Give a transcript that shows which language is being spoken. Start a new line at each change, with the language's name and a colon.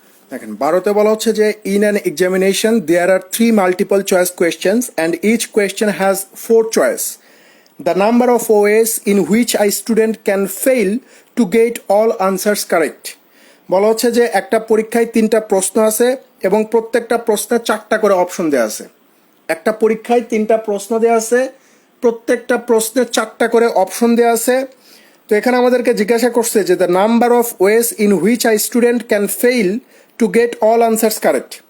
Bangla: দেখেন 12তে বলা হচ্ছে যে
English: In an examination there are 3 multiple choice questions and each question has 4 choice. The number of ways in which a student can fail to get all answers correct.
Bangla: বলা হচ্ছে যে একটা পরীক্ষায় 3টা প্রশ্ন আছে এবং প্রত্যেকটা প্রশ্নে 4টা করে অপশন দেওয়া আছে। একটা পরীক্ষায় 3টা প্রশ্ন দেওয়া আছে, প্রত্যেকটা প্রশ্নে 4টা করে অপশন দেওয়া আছে। তো এখানে আমাদেরকে জিজ্ঞাসা করছে যে
English: The number of ways in which I student can fail to get all answers correct.